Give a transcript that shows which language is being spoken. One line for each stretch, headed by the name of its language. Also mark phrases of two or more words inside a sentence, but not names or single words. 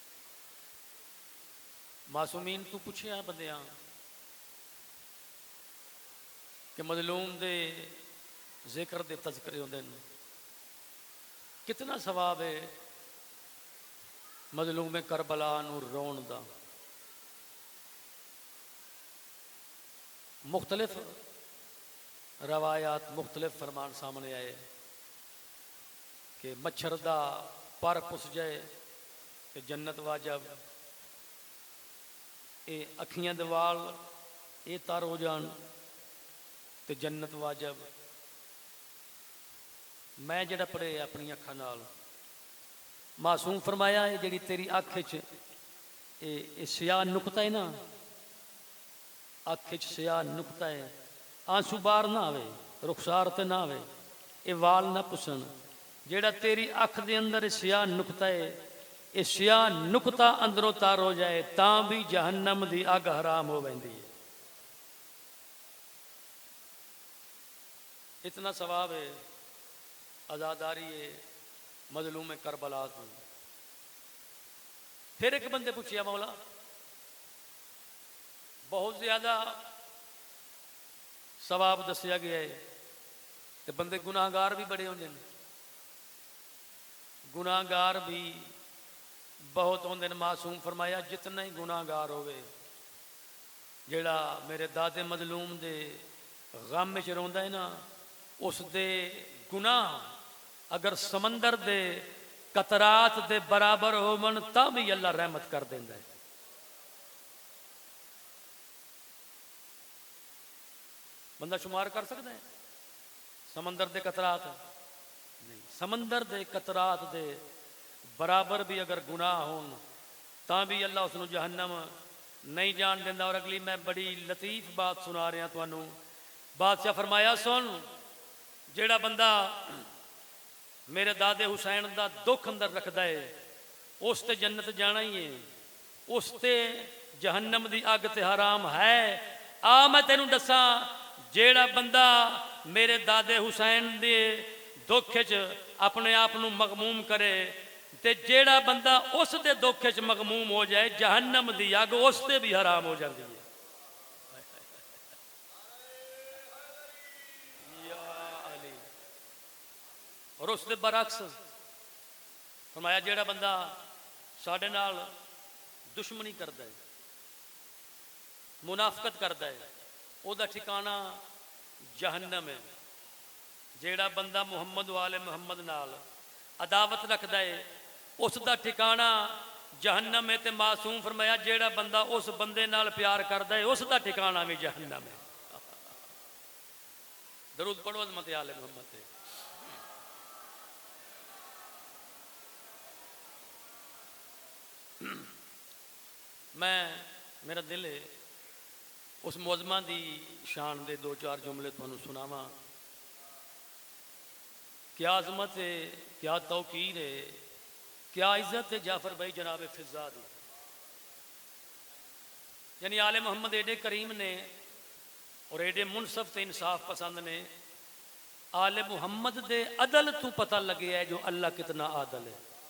Punjabi: معصومین تو پوچھیا بندیاں کہ مظلوم دے ذکر دے تذکرے ہوندے نے کتنا ثواب ہے مظلوم کربلا نو رون دا. مختلف روایات مختلف فرمان سامنے آئے کہ مچھر دا پر پس جائے کہ جنت واجب، اے اکھیاں دے وال اے تار ہو جان تے جنت واجب. میں جڑا پڑھے اپنی اکھاں نال معصوم فرمایا ہے جڑی تیری اکھ وچ اے سیاہ نقطہ ہے نا، اکھ وچ سیاہ نقطہ ہے، آنسو بار نہ آوے، رخسار تے نہ آوے، اے وال نہ پسن. جیڑا تیری اکھ دے اندر سیاہ نقطہ ہے اے سیاہ نقطہ اندروں تار ہو جائے تاں بھی جہنم دی اگ حرام ہو ویندی ہے. اتنا ثواب ہے، عزاداری ہے مظلوم کربلا تو. پھر ایک بندے پوچھیا مولا بہت زیادہ ثواب دسیا گیا ہے تے بندے گناہ گار بھی بڑے ہوندے ہیں، گناہ گار بھی بہت ہوندے نے. معصوم فرمایا جتنا ہی گناہ گار ہوئے جیڑا میرے دادے مظلوم دے غم وچ روندا ہے نا اس دے گناہ اگر سمندر دے قطرات دے برابر ہون تاں بھی اللہ رحمت کر دیندا ہے. بندہ شمار کر سکتا ہے سمندر دے قطرات؟ نہیں. سمندر دے قطرات دے برابر بھی اگر گناہ ہون تاں بھی اللہ اس نو جہنم نہیں جان دیندا. اور اگلی میں بڑی لطیف بات سنا رہا تانوں. بادشاہ فرمایا سن جیڑا بندہ میرے دادے حسین دا دکھ اندر رکھدا ہے اس تے جنت جانا ہی ہے، اس تے جہنم دی اگ تے حرام ہے. آ میں تینوں دساں جیڑا بندہ میرے دادے حسین دے دکھ وچ اپنے آپ نو مغموم کرے تے جیڑا بندہ اس دے دکھ وچ مغموم ہو جائے جہنم دی اگ اس تے بھی حرام ہو جاندی ہے. اور اس دے برعکس فرمایا جیڑا بندہ ساڈے نال دشمنی کردا ہے منافقت کردا ہے او دا ٹھکانہ جہنم ہے. جیڑا بندہ محمد والے محمد نال عداوت رکھدا ہے اس دا ٹھکانہ جہنم ہے. تے معصوم فرمایا جیڑا بندہ اس بندے نال پیار کردا ہے اس دا ٹھکانہ بھی جہنم ہے. درود پڑھو عظمت آل محمد تے. میرا دل ہے اس معظمہ دی شان دے دو چار جملے تانوں سناواں. کیا عظمت ہے، کیا توقیر ہے، کیا عزت ہے جعفر بھائی جناب فضا دی. یعنی آل محمد ایڈے کریم نے اور ایڈے منصف تے انصاف پسند نے. آل محمد دے عدل تو پتہ لگے ہے جو اللہ کتنا عادل ہے.